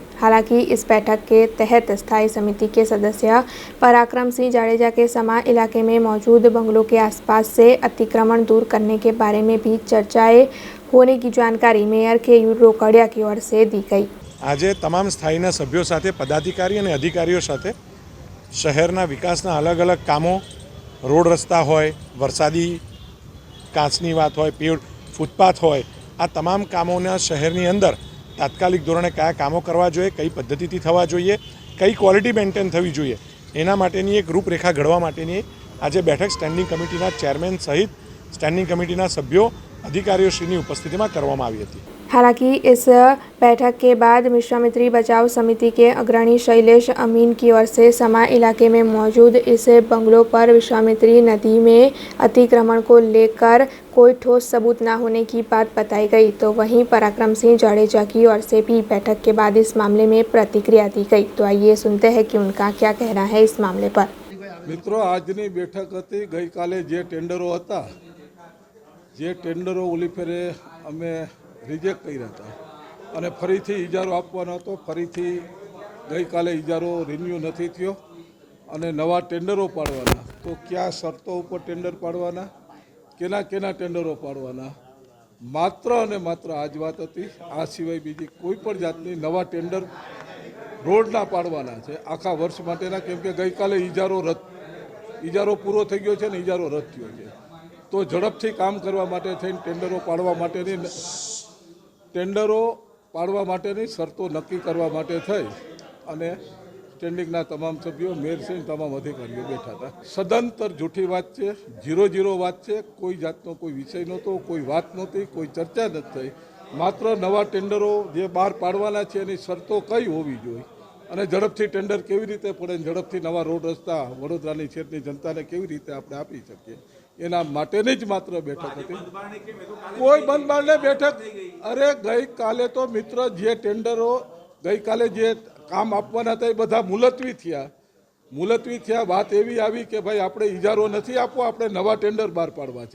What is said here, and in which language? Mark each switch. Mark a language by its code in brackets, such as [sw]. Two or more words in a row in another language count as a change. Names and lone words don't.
[hi] हालांकि इस बैठक के तहत स्थायी समिति के सदस्य पराक्रम सिंह जाडेजा के समा इलाके में मौजूद बंगलों के आसपास से अतिक्रमण दूर करने के बारे में भी चर्चाएं होने की जानकारी मेयर केयूर रोकड़िया की ओर से दी गई। [gu] આજ તમામ સ્થાયીના સભ્યો સાથે પદાધિકારી ઔર અધિકારીઓ સાથે શહેરના વિકાસના અલગ અલગ કામો, રોડ રસ્તા હોય, વરસાદી કાંચની વાત હોય, પેડ ફૂટપાથ હોય, આ તમામ કામોના શહેરની અંદર તાત્કાલિક ધોરણે કયા કામો કરવા જોઈએ, કઈ પદ્ધતિથી થવા જોઈએ, કઈ पद्धतिथी थवा जोईए, कई [en] quality maintain [gu] થવી જોઈએ, એના માટેની એક રૂપરેખા ઘડવા માટેની આજ બેઠક સ્ટેન્ડિંગ કમિટીના ચેરમેન સહિત સ્ટેન્ડિંગ કમિટીના સભ્યો અધિકારીઓશ્રીની ઉપસ્થિતિમાં કરવામાં આવી હતી। [hi] हालांकि इस बैठक के बाद विश्वामित्री बचाव समिति के अग्रणी शैलेश अमीन की ओर से समा इलाके में मौजूद इस बंगलों पर विश्वामित्री नदी में अतिक्रमण को लेकर कोई ठोस सबूत न होने की बात बताई गई, तो वहीं पराक्रम सिंह जाडेजा की ओर से भी बैठक के बाद इस मामले में प्रतिक्रिया दी गई। तो आइए सुनते हैं कि उनका क्या कहना है इस मामले पर। [gu] मित्रों, આજની બેઠક હતી, ગઈ કાલે જે ટેન્ડરો હતા, જે ટેન્ડરો ઓલી ફેરે અમે રિજેક્ટ કર્યા હતા અને ફરીથી ઇજારો આપવાનો હતો, ફરીથી ગઈ કાલે ઇજારો રિન્યૂ નથી થયો અને નવા ટેન્ડરો પાડવાના। [hi] तो क्या शर्तों पर [gu] ટેન્ડર પાડવાના, કેના કેના ટેન્ડરો પાડવાના, માત્ર અને માત્ર આજ વાત હતી। આ સિવાય બીજી કોઈ પણ જાતની નવા ટેન્ડર રોડના પાડવાના છે આખા વર્ષ માટેના, કેમ કે ગઈ કાલે ઇજારો પૂરો થઈ ગયો છે ને ઇજારો રદ થયો છે। તો ઝડપથી કામ કરવા માટે થઈને ટેન્ડરો પાડવા માટેની ટેન્ડરો પાડવા માટેની શરતો નક્કી કરવા માટે થઈ અને સ્ટેન્ડિંગના તમામ સભ્યો, મેયર સહિત તમામ અધિકારીઓ [hi] बैठा था। [gu] सदंतर [hi] जूठी बात है, 0-0 बात है, [gu] કોઈ જાતનો કોઈ વિષય નહોતો, કોઈ બાત નહોતી, કોઈ ચર્ચા નથી થઈ। માત્ર નવા ટેન્ડરો જે બહાર પાડવાના છે એની શરતો કઈ હોવી જોઈએ અને ઝડપથી ટેન્ડર કેવી રીતે પડે, ઝડપથી નવા રોડ રસ્તા વડોદરાની ક્ષેત્રની જનતાને કેવી રીતે આપણે આપી શકીએ એના માટેની જ માત્ર બેઠક હતી. કોઈ બંધબારને બેઠક, અરે ગઈકાલે તો મિત્ર જે ટેન્ડરો ગઈકાલે જે કામ આપવાના હતા એ બધા મુલતવી થયા. વાત એવી આવી કે ભાઈ આપણે ઇજારો નથી આપવો, આપણે નવા ટેન્ડર બહાર પાડવા છે.